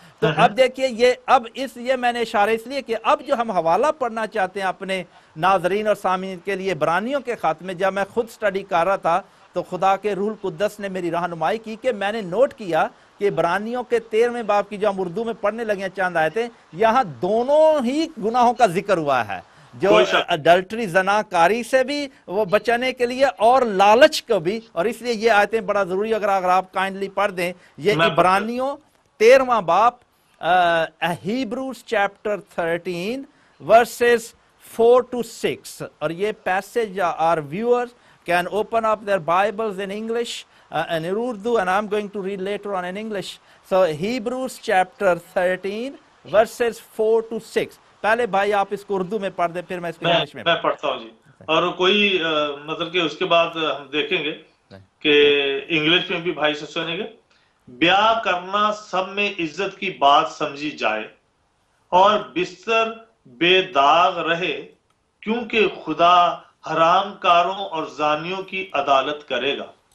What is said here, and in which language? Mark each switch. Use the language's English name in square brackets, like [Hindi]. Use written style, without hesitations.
[Urdu] تو اب دیکھیے یہ میں نے اشارہ اس لیے کہ اب جو ہم حوالہ پڑھنا چاہتے ہیں اپنے ناظرین اور سامعین کے لیے عبرانیوں کے خط میں, جب میں خود سٹڈی کر رہا تھا تو خدا کے روح القدس نے میری رہنمائی کی کہ میں نے نوٹ کیا کہ عبرانیوں کے 13ویں باب کی جو ہم اردو میں پڑھنے لگے ہیں چاند آیتیں, یہاں دونوں ہی گناہوں کا ذکر ہوا ہے, جو اڈلٹری زناکاری سے بھی وہ بچنے کے لیے اور لالچ کو بھی. اور اس لیے یہ آیتیں بڑا ضروری, اگر آپ کائنڈلی پڑھ دیں یہ عبرانیوں 13واں باب ہیبروز چیپٹر 13 [English] verses 4 to 6, [Urdu] اور یہ passage [English] our viewers can open up their Bibles in English and in Urdu, and I'm going to read later on in English. So Hebrews chapter 13 verses 4 to 6. [Urdu] پہلے بھائی آپ اس کو اردو میں پڑھ دیں, پھر میں اس کو انگلش میں پڑھتا ہوں جی. اور کوئی مطلب کہ اس کے بعد ہم دیکھیں گے کہ انگلش میں بھی بھائی سے سنیں گے. بیاہ کرنا سب میں عزت کی بات سمجھی جائے اور بستر بے داغ رہے, کیونکہ خدا حرام کاروں اور زانیوں کی عدالت کرے گا.